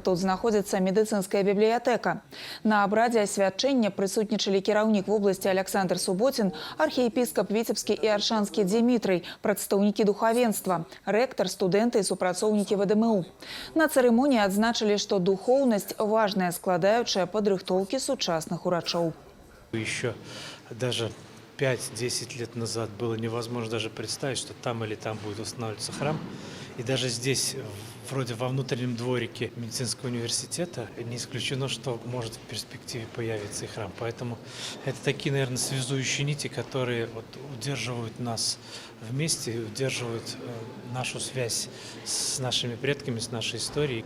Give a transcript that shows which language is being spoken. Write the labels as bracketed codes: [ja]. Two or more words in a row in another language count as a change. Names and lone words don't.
[be] Тут знаходзіцца медыцынская бібліятэка. На абрадзе асвячэння прысутнічалі кіраўнік вобласці Александр Суботін, архіепіскап Віцебскі і Аршанскі Дзімітрый, прадстаўнікі духавенства, рэктар, студэнты і супрацоўнікі ВДМУ. На цырымоніі адзначылі, што духоўнасць – важная складаючая падрыхтоўкі сучасных урачоў. [ru] Еще даже 5-10 лет назад было невозможно даже представить, что там или там будет устанавливаться храм. И даже здесь, вроде во внутреннем дворике медицинского университета, не исключено, что может в перспективе появиться и храм. Поэтому это такие, наверное, связующие нити, которые удерживают нас вместе, удерживают нашу связь с нашими предками, с нашей историей.